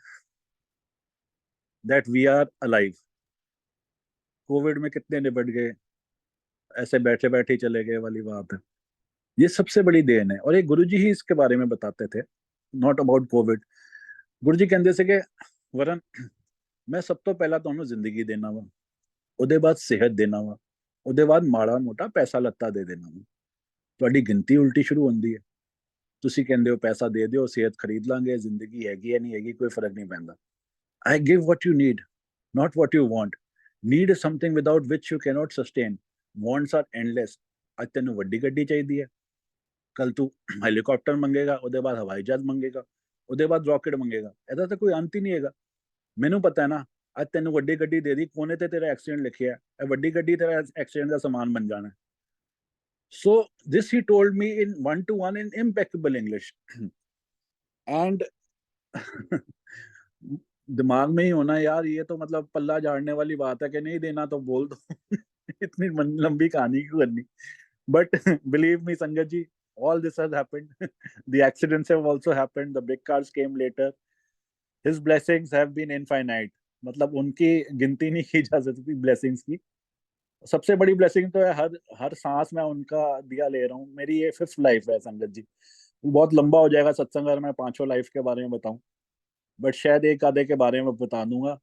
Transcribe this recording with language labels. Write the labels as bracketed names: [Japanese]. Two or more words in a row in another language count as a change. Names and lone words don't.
[English] That we are alive. [Hindi] कोविड में कितने निपट गए, ऐसे बैठे बैठे ही चले गए वाली बात है। ये सबसे बड़ी देन है, और ये गुरुजी ही इसके बारे में बताते थे। [English] Not about Covid. [Hindi] गुरुजी कहते थे कि वरन मैं सब तो पहला [Punjabi] ਤੁਹਾਨੂੰ ਜ਼ਿੰਦਗੀ ਦੇਣਾ ਵਾ, ਉਹਦੇ ਬਾਅਦ ਸਿਹਤ ਦੇਣਾ ਵਾ, ਉਹਦੇ ਬਾਅਦ ਮਾੜਾ ਮੋਟਾ ਪੈਸਾ ਲੱਤਾ ਦੇ ਦੇਣਾ ਵਾ। ਤੁਹਾਡੀ ਗਿਣਤੀ ਉਲਟੀ ਸ਼ੁਰੂ ਹੁੰਦੀ ਹੈ। ਤੁਸੀਂ ਕਹਿੰਦੇ ਹੋ ਪੈਸਾ ਦੇ ਦਿਓ, ਸਿਹਤ ਖਰੀਦ ਲਾਂਗੇ, ਜ਼ਿੰਦਗੀ ਹੈਗੀ ਹੈ ਨਹੀਂ ਹੈਗੀ ਕੋਈ ਫਰਕ ਨਹੀਂ ਪੈਂਦਾ। [English] I give what you need, not what you want. Need is something without which you cannot sustain. Wants are endless. [Punjabi] ਅੱਜ ਤੈਨੂੰ ਵੱਡੀ ਗੱਡੀ ਚਾਹੀਦੀ ਹੈ, ਕੱਲ ਤੂੰ ਹੈਲੀਕਾਪਟਰ ਮੰਗੇਗਾ, ਉਹਦੇ ਬਾਅਦ ਹਵਾਈ ਜਹਾਜ਼ ਮੰਗੇਗਾ, ਉਹਦੇ ਬਾਅਦ ਰਾਕਟ ਮੰਗੇਗਾ। ਇਹਦਾ ਤਾਂ ਕੋਈ ਅੰਤ ਹੀ ਨਹੀਂ ਹੈਗਾ। ਮੈਨੂੰ ਪਤਾ ਹੈ ਨਾ, ਅੱਜ ਤੈਨੂੰ ਵੱਡੀ ਗੱਡੀ ਦੇ ਦੀ, ਕੋਨੇ ਤੇ ਤੇਰਾ ਐਕਸੀਡੈਂਟ ਲਿਖਿਆ ਹੈ, ਇਹ ਵੱਡੀ ਗੱਡੀ ਤੇਰਾ ਐਕਸੀਡੈਂਟ ਦਾ ਸਮਾਨ ਬਣ ਜਾਣਾ। [English] So this he told me in one to one in impeccable English. [Hindi] And दिमाग में ही होना यार, ये तो मतलब पल्ला झाड़ने वाली बात है कि नहीं देना तो बोल दो। इतनी लंबी कहानी क्यों करनी। [English] But believe me संगत जी, all this has happened. The accidents have also happened. The big cars came later. His blessings have been infinite. [Hindi] मतलब उनकी गिनती नहीं की जा सकती ब्लेसिंग्स की। सबसे बड़ी ब्लेसिंग तो है, हर हर सांस में उनका दिया ले रहा हूँ। मेरी ये 5th लाइफ है संगत जी। बहुत लंबा हो जाएगा सत्संग अगर मैं 5 लाइफ के बारे में बताऊं, बट शायद एक आधे के बारे में बता दूंगा।